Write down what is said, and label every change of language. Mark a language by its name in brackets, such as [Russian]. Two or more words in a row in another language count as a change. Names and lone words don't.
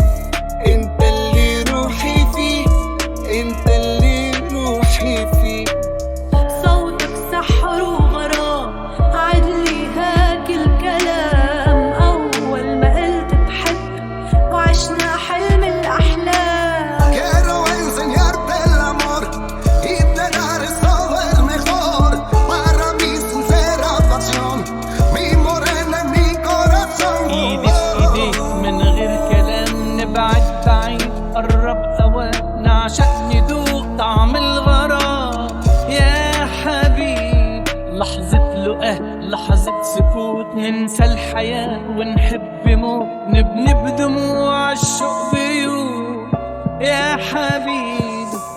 [Arabic] انت اللي روحي فيه، انت اللي روحي فيه. صوتك سحر وغرام عدلي هاك الكلام، أول ما قلت بحب وعشنا حلم الأحلام. [Spanish] Quiero enseñarte el amor y te daré todo el mejor, para mi sincera pasión, mi morena, mi corazón. [Arabic] إيدي في إيديك من غير كلام، نبعد بعيد قرب أوان، نعشق ندوق طعم الغرام يا حبيب. لحظة لقاه لحظة سكوت، ننسى الحياة ونحب موت، نبني بدموع الشوق بيوت يا حبيب.